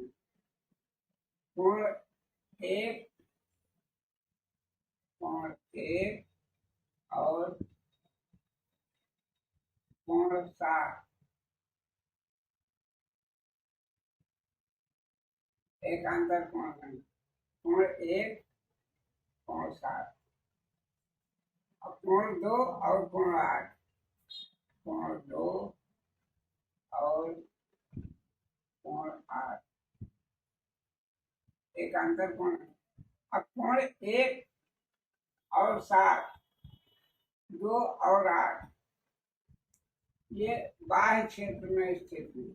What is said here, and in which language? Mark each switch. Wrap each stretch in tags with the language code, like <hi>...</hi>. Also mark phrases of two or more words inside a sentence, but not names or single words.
<hi>कोण 1 कोण 1 और कोण 7 एकांतर कोण है। कोण 1 कोण 7 और कोण 2 और कोण 8 कोण 2 और कोण 8 एकांतर कोण है। अब कोण 1 और 7 2 और 8 ये बाह्य क्षेत्र में स्थित है।</hi>